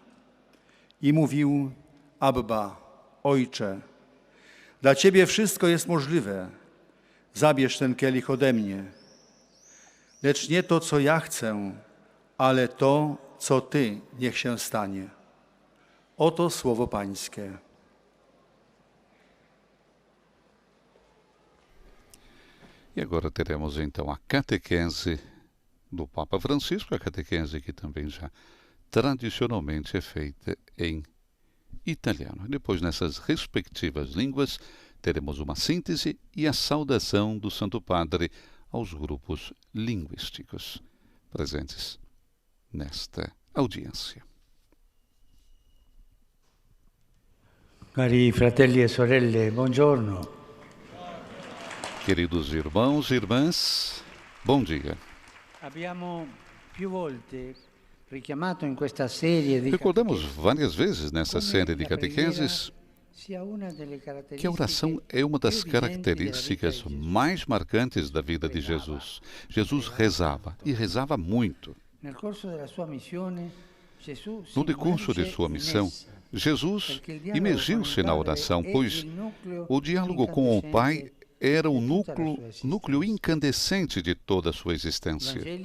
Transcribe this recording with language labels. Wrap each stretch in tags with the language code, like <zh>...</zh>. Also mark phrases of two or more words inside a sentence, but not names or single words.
<pl>I mówił: Abba, Ojcze, dla Ciebie wszystko jest możliwe. Zabierz ten kielich ode mnie. Lecz nie to, co ja chcę, ale to, co Ty, niech się stanie. Oto słowo Pańskie.</pl> <pt>E agora teremos então a catequese do Papa Francisco, a catequese que também já tradicionalmente é feita em italiano. Depois, nessas respectivas línguas, teremos uma síntese e a saudação do Santo Padre aos grupos linguísticos presentes nesta audiência.</pt> <it>Cari fratelli e sorelle, buongiorno.</it> <pt>Queridos irmãos e irmãs, bom dia.</pt> <it>Abbiamo più volte richiamato in questa serie di</it> <pt>Recordamos várias vezes nessa série de catequeses que a oração é uma das características mais marcantes da vida de Jesus. Jesus rezava, e rezava muito. No decurso de sua missão, Jesus imergiu-se na oração, pois o diálogo com o Pai era o núcleo incandescente de toda a sua existência.</pt>